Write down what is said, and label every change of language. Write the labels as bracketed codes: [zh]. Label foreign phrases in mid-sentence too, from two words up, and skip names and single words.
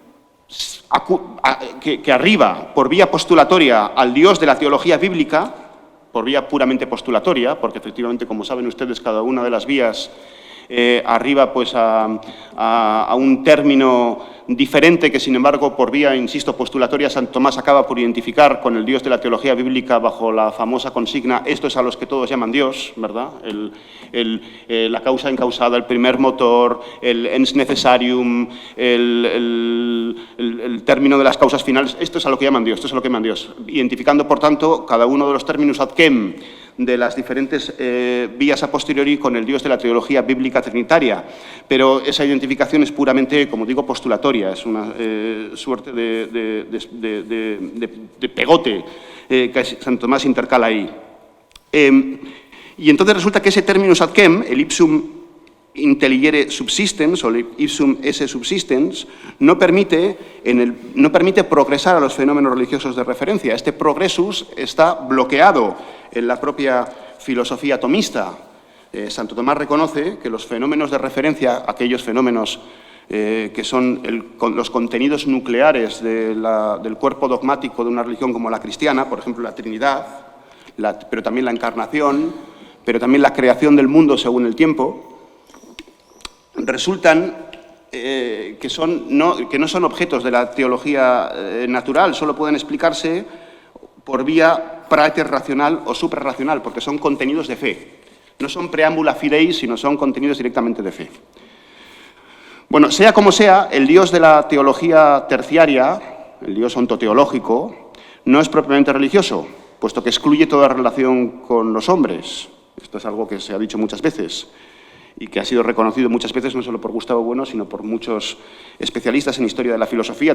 [es] arriba por vía postulatoria al Dios de la teología bíblica, por vía puramente postulatoria, porque efectivamente, como saben ustedes, cada una de las vías arriba pues a un término diferente que, sin embargo, por vía, insisto, postulatoria, Santo Tomás acaba por identificar con el Dios de la teología bíblica bajo la famosa consigna «esto es a los que todos llaman Dios», ¿verdad? La causa encausada, el primer motor, el [la] ens necessarium, [es] el término de las causas finales, esto es a lo que llaman Dios, esto es a lo que llaman Dios, identificando, por tanto, cada uno de los términos [la] ad quem [es] de las diferentes vías [la] a posteriori [es] con el Dios de la teología bíblica trinitaria. Pero esa identificación es puramente, como digo, postulatoria, es una suerte de pegote que Santo Tomás intercala ahí. Y entonces resulta que ese [la] terminus ad quem, [es] el [la] ipsum intelligere subsistens [es] o el [la] ipsum esse subsistens, [es] no permite progresar a los fenómenos religiosos de referencia. Este progresus está bloqueado en la propia filosofía tomista. Santo Tomás reconoce que los fenómenos de referencia, aquellos fenómenos que son los contenidos nucleares del cuerpo dogmático de una religión como la cristiana, por ejemplo, la Trinidad, pero también la encarnación, pero también la creación del mundo según el tiempo, resultan que no son objetos de la teología natural, solo pueden explicarse por vía praeter racional o suprarracional, porque son contenidos de fe. No son [la] preámbula fidei, [es] sino son contenidos directamente de fe. Bueno, sea como sea, el Dios de la teología terciaria, el Dios ontoteológico, no es propiamente religioso, puesto que excluye toda relación con los hombres. Esto es algo que se ha dicho muchas veces y que ha sido reconocido muchas veces no solo por Gustavo Bueno, sino por muchos especialistas en historia de la filosofía.